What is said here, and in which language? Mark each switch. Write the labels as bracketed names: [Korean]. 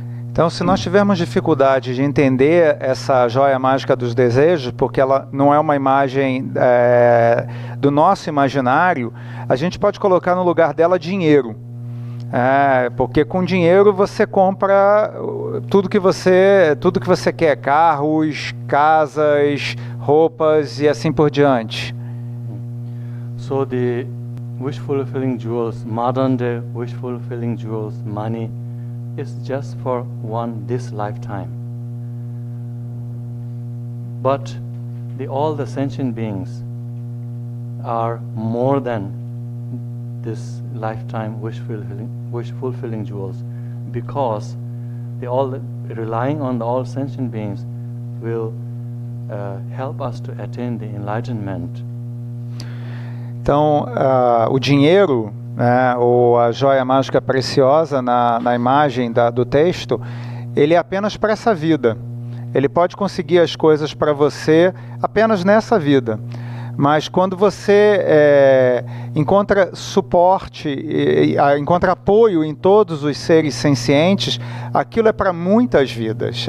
[Portuguese] Então, se nós tivermos dificuldade de entender essa joia mágica dos desejos, porque ela não é uma imagem do nosso imaginário, a gente pode colocar no lugar dela dinheiro. Porque com dinheiro você compra tudo que você quer, carros, casas, roupas e assim por diante. [English] So the wish-fulfilling jewels, modern day wish-fulfilling jewels, money, is just for this lifetime. But all the sentient beings are more than this lifetime wish-fulfilling jewels, because they all relying on all sentient beings will help us to attain the enlightenment. [Portuguese] Então, o dinheiro, ou a joia mágica preciosa na imagem do texto, ele é apenas para essa vida. Ele pode conseguir as coisas para você apenas nessa vida. Mas quando você encontra suporte, encontra apoio em todos os seres sencientes, aquilo é para muitas vidas.